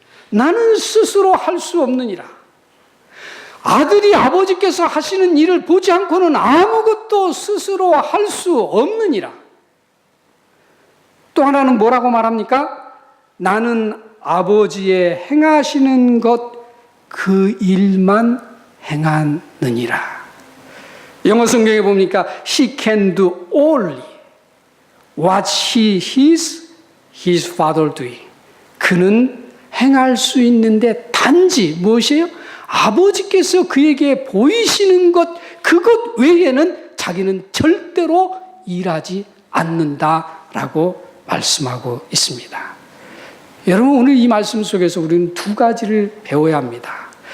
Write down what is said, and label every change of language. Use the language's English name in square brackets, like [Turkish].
[Korean] 나는 스스로 할 수 없느니라. 아들이 아버지께서 하시는 일을 보지 않고는 아무것도 스스로 할 수 없느니라. 또 하나는 뭐라고 말합니까? 나는 아버지의 행하시는 것 그 일만 행하느니라. [English] 영어 성경에 보니까 He can do only what he is his father doing. [Korean] 그는 행할 수 있는데 단지 무엇이에요? 아버지께서 그에게 보이시는 것 그것 외에는 자기는 절대로 일하지 않는다라고 말씀하고 있습니다. 여러분, 오늘 이 말씀 속에서 우리는 두 가지를 배워야 합니다.